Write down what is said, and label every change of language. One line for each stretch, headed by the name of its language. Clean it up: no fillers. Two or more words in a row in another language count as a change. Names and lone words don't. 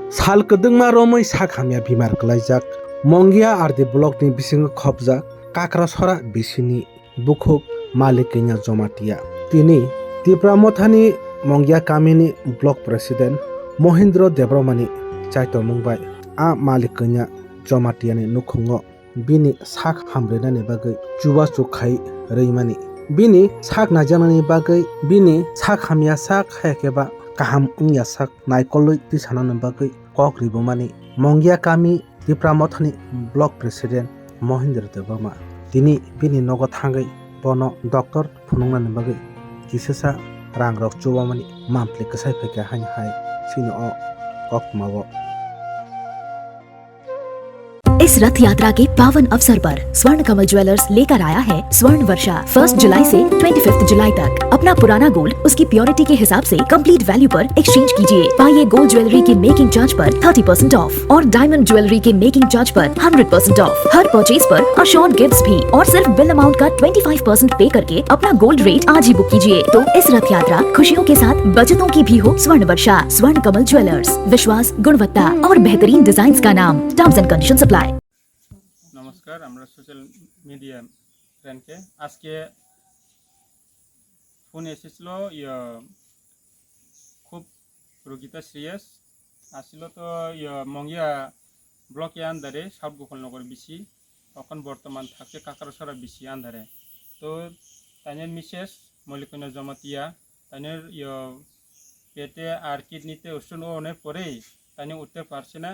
Kok Borok: साल कदंमा रमै साखामिया बिमार गलायजाक मंगिया आरदि ब्लकनि बिसिङाव खबजाक काक्रासरा बिसिनि बुखुक मालिकैया जमातिया तिनि तिप्रामथानि मंगिया गामिनि
English: block president
Kok Borok: महेन्द्र देब्रमानि चाइतो मुंबाय आ मालिकैया जमातियानि नुखुङो बिनि साख हामब्रेनानि बागै जुवा जुखाय रैमानि बिनि साख नाजामानि बागै बिनि साख हामिया साख हायाकेबा kaham ungya sak naikoloi ti sanani bagui kok ribomani mongia kami tipramothani
English: block president
Kok Borok: Mohindra Debroma tini bini nogo thangai bono doctor phunungnani bagui kisasa rangrok chubamani mampli kasai pheke haini hai sino o kok mawo।
Hindi: इस रथ यात्रा के पावन अवसर पर स्वर्ण कमल ज्वेलर्स लेकर आया है स्वर्ण वर्षा 1 जुलाई से 25 जुलाई तक। अपना पुराना गोल्ड उसकी प्योरिटी के हिसाब से
English: complete value
Hindi: पर एक्सचेंज कीजिए। पाइए
English: gold jewellery
Hindi: के
English: making charge
Hindi: पर 30% ऑफ और
English: diamond jewellery
Hindi: के
English: making charge
Hindi: पर 100% ऑफ। हर परचेज पर
English: assured gifts
Hindi: भी और सिर्फ
English: bill amount
Hindi: का 25% पे करके अपना
English: gold rate
Hindi: आज ही बुक कीजिए। तो इस रथ यात्रा खुशियों के साथ बचतों की भी हो। स्वर्ण वर्षा स्वर्ण कमल ज्वेलर्स, विश्वास, गुणवत्ता और बेहतरीन डिजाइन का नाम।
English: terms and conditions apply.
Bangla: नमस्कार, আমরা
English: social media
Bangla: ফ্রেন্ডকে আজকে ফোন এসেছিল খুব রোগীটা সিরিয়াস আসছিল তো মঙ্গিয়া ব্লকে আন্দারে সাউথ গোপালনগর বিসি তখন বর্তমান থাকে কাকারসরা বিসি আন্দারে তো তাইনের মিসেস মল্লিকনা জমাতিয়া তাইনের পেটে আর কিডনিতে ওষুধ ওনের পরেই তাইনে উঠতে পারছে না।